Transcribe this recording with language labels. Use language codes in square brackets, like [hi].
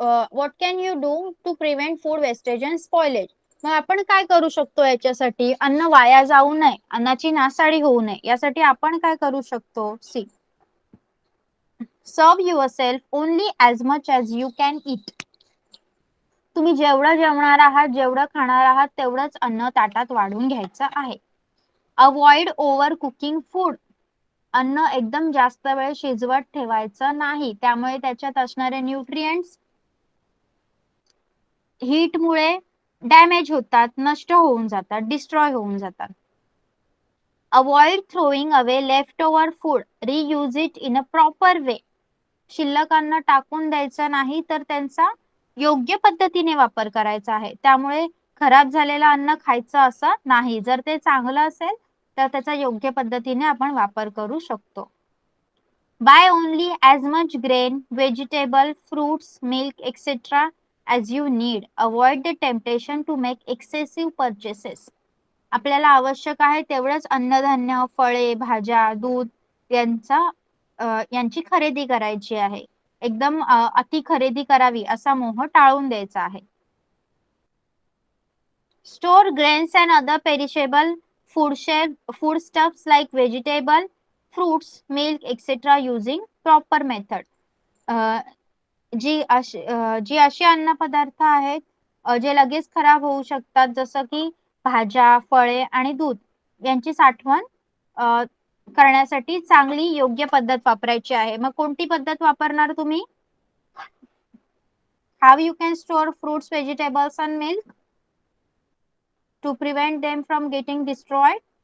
[en] What can you do to prevent food wastage and spoilage? [mr] मग आपण काय करू शकतो याच्यासाठी? अन्न वाया जाऊ नये, अन्नाची नासाडी होऊ नये, यासाठी आपण काय करू शकतो? [en] See, serve yourself only as much as you can eat. [mr] तुम्ही जेवढं जेवणार आहात, जेवढं खाणार आहात, तेवढंच अन्न ताटात वाढून घ्यायचं आहे. [en] Avoid overcooking food. [mr] अन्न एकदम जास्त वेळ शिजवत ठेवायचं नाही, त्यामुळे त्याच्यात असणारे न्यूट्रिएंट्स हीटमुळे डॅमेज होतात, नष्ट होऊन जातात, डिस्ट्रॉय होऊन जातात. [en] Avoid throwing away leftover food, reuse it in a proper way. [mr] शिल्लक अन्न टाकून द्यायचं नाही, तर त्यांचा योग्य पद्धतीने वापर करायचा आहे. त्यामुळे खराब झालेलं अन्न खायचं असं नाही. जर ते चांगलं असेल तर त्याचा योग्य पद्धतीने आपण वापर करू शकतो. [en] Buy only as much grain, vegetable, fruits, milk, etc. as you need. Avoid the temptation to make excessive purchases. [mr] आपल्याला आवश्यक आहे तेवढंच अन्नधान्य, फळे, भाज्या, दूध यांची खरेदी करायची आहे. एकदम अति खरेदी करावी असा मोह टाळून द्यायचा आहे. [en] Store grains and other perishable foodstuffs like vegetable, fruits, milk, etc. using proper method. [mr] जी अशी अन्न पदार्थ आहेत जे लगेच खराब होऊ शकतात, जसं की भाज्या, फळे आणि दूध यांची साठवण करण्यासाठी चांगली योग्य पद्धत वापरायची आहे. मग कोणती पद्धत वापरणार तुम्ही? [en] How you can store fruits, vegetables and milk to prevent them from getting destroyed?